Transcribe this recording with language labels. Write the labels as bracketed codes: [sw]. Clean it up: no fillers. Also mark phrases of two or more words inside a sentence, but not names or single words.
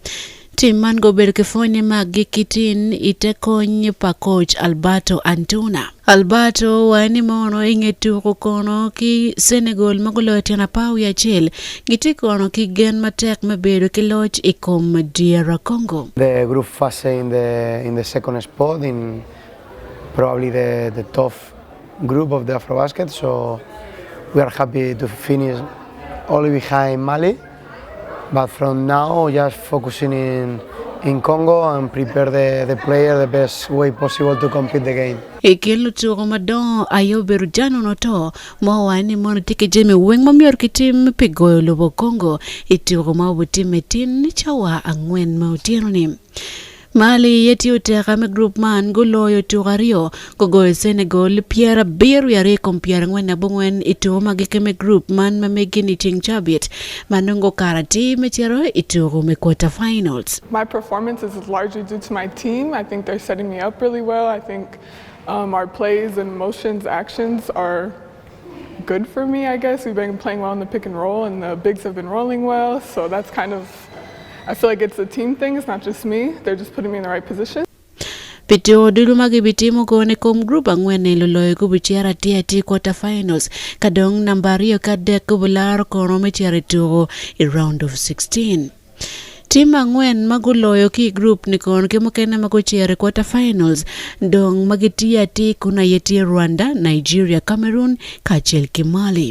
[ach] Timan go berkefonye magikitin itekonye pa coach Alberto Antuna. Alberto wani mono ingeturo kono ki Senegal magulo tena pau ya chel gitikono ki gen matek mebedo ki loch ikom DR Congo. [en] The group phase in the second spot in probably the tough group of the Afrobasket, so we are happy to finish only behind Mali. But from now, just focusing in Congo and prepare the player the best way possible to compete the game. [ach] Ekelo turo madon ayo berujano noto mawani mono tike jeme weng mamior kitim pigoyo lobo Congo ituro mabuti metin chawa angwen mautiano ni. Mali yeti uteka me group man guloyo tugario gogoyo Senegal Pierre Biru yare kompiyara ngwen na bungwen ito magike me group man mamegini ting chabit manungo karati mechero ito me [en] quarter finals. My performance is largely due to my team. I think they're setting me up really well. I think our plays and motions, actions are good for me, I guess. We've been playing well in the pick and roll and the bigs have been rolling well, so that's kind of, I feel like it's a team thing, it's not just me. They're just putting me in the right position. [ach] Pitio dulumagi bitimo kone kom group angwene loloy kubichera tiati [en] quarter finals [ach] kadong nambario kadek kubular kono mechera turo [en] in round of 16. [ach] Team angwen maguloyo ki group nikon kemokene maguchere [en] quarter finals [ach] dong magitiati kuna yeti Rwanda, Nigeria, Cameroon, kachel Kimali.